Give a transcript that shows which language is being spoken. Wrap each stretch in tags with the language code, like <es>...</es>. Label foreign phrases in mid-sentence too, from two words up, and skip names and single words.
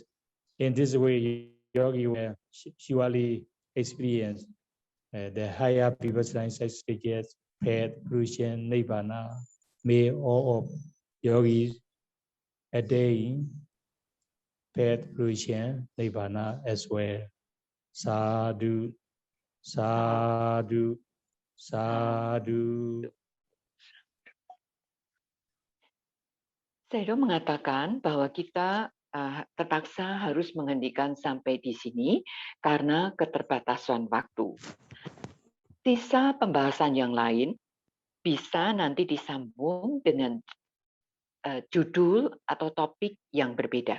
<en>In this way, yogi will surely experience the higher vipassana stages, path, fruition, nibbana. May all of yogis attain path, fruition, nibbana as well.</en> <pi>Sadhu, sadhu, sadhu.</pi> <id>Sayadaw mengatakan bahwa kita terpaksa harus menghentikan sampai di sini karena keterbatasan waktu. Sisa pembahasan yang lain bisa nanti disambung dengan judul atau topik yang berbeda.</id>